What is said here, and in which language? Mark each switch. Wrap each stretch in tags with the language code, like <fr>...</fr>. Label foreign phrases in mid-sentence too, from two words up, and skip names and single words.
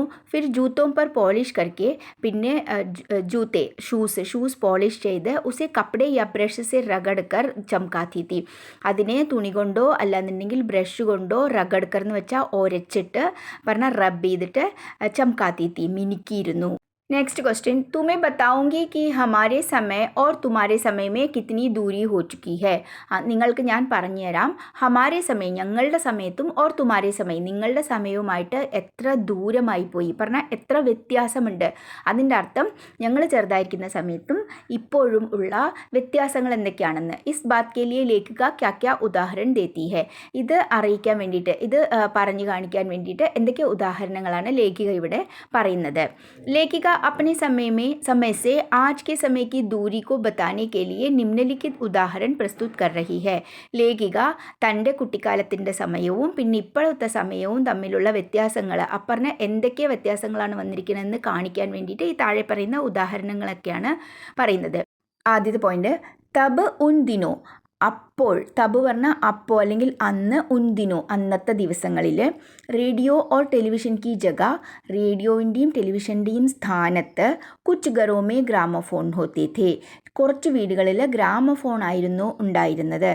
<hi>फिर जूतों पर पॉलिश करके,</hi> <ml>പിന്നെ ജൂത്തെ ഷൂസ് പോളിഷ് ചെയ്ത്</ml> <hi>उसे कपड़े या ब्रश से रगड़कर चमकाती थी,</hi> <ml>അതിനെ തുണി കൊണ്ടോ അല്ലാന്നുണ്ടെങ്കിൽ ബ്രഷ് കൊണ്ടോ റഗഡ്കർ എന്ന് വെച്ചാൽ ഒരച്ചിട്ട് പറഞ്ഞാൽ റബ്ബ് ചെയ്തിട്ട്</ml> <hi>चमकाती थी,</hi> <ml>മിനുക്കിയിരുന്നു.</ml> <en>next question,</en> <hi>तुम्हें बताऊंगी कि हमारे समय और तुम्हारे समय में कितनी दूरी हो चुकी है.</hi> <ml>നിങ്ങൾക്ക് ഞാൻ പറഞ്ഞു തരാം,</ml> <hi>हमारे समय</hi> <ml>ഞങ്ങളുടെ സമയത്തും</ml> <hi>और तुम्हारे समय</hi> <ml>നിങ്ങളുടെ സമയവുമായിട്ട് എത്ര ദൂരമായി പോയി, പറഞ്ഞാൽ എത്ര വ്യത്യാസമുണ്ട്. അതിൻ്റെ അർത്ഥം ഞങ്ങൾ ചെറുതായിരിക്കുന്ന സമയത്തും ഇപ്പോഴും ഉള്ള വ്യത്യാസങ്ങൾ എന്തൊക്കെയാണെന്ന്.</ml> <hi>इस बात के लिए लेखिका क्या क्या उदाहरण देती है,</hi> <ml>ഇത് അറിയിക്കാൻ വേണ്ടിയിട്ട്, ഇത് പറഞ്ഞു കാണിക്കാൻ വേണ്ടിയിട്ട് എന്തൊക്കെ ഉദാഹരണങ്ങളാണ് ലേഖിക ഇവിടെ പറയുന്നത്.</ml> <hi>ലേഖിക अपने समय से आज के समय की दूरी को बताने के लिए निम्नलिखित उदाहरण प्रस्तुत कर रही है.</hi> <ml>ലേഖിക തൻ്റെ കുട്ടിക്കാലത്തിൻ്റെ സമയവും പിന്നെ ഇപ്പോഴത്തെ സമയവും തമ്മിലുള്ള വ്യത്യാസങ്ങൾ, അപ്പറഞ്ഞ എന്തൊക്കെ വ്യത്യാസങ്ങളാണ് വന്നിരിക്കുന്നതെന്ന് കാണിക്കാൻ വേണ്ടിയിട്ട് ഈ താഴെ പറയുന്ന ഉദാഹരണങ്ങളൊക്കെയാണ് പറയുന്നത്. ആദ്യത്തെ പോയിന്റ്,</ml> <hi>तब उन दिनों,</hi> <ml>അപ്പോൾ, തബ് പറഞ്ഞാൽ അപ്പോൾ അല്ലെങ്കിൽ അന്ന്, ഉൻദിനോ അന്നത്തെ ദിവസങ്ങളിൽ,</ml> <hi>रेडियो और टेलीविज़न की जगह,</hi> <ml>റേഡിയോവിൻ്റെയും ടെലിവിഷൻ്റെയും സ്ഥാനത്ത്</ml> <hi>कुछ घरों में ग्रामोफ़ोन होते थे,</hi> <ml>കുറച്ച് വീടുകളിൽ ഗ്രാമഫോൺ ആയിരുന്നു ഉണ്ടായിരുന്നത്.</ml>